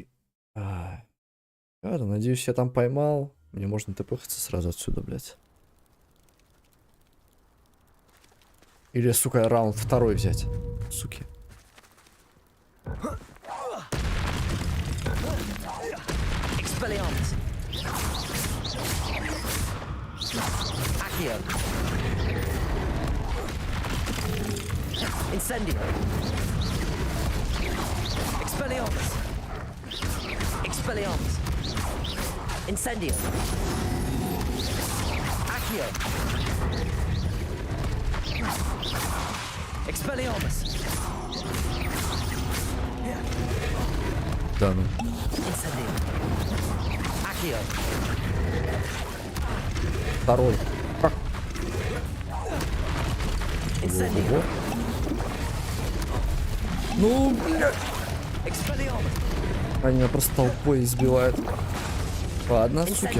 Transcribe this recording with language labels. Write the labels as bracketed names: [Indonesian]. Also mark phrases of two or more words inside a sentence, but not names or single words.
[Russian] Ладно, надеюсь, я там поймал. Мне можно тпхаться сразу отсюда, блядь. Или, сука, раунд второй взять. Суки. Expelliarmus. Accio. Incendio. Expelliarmus. Expelliarmus. Incendio. Accio. Expelliarmus. Да ну. Incendio. Accio. Второй. Как? Incendio. Ого. Ну, блядь. Expelliarmus. Они меня просто толпой избивают. Ладно, суки.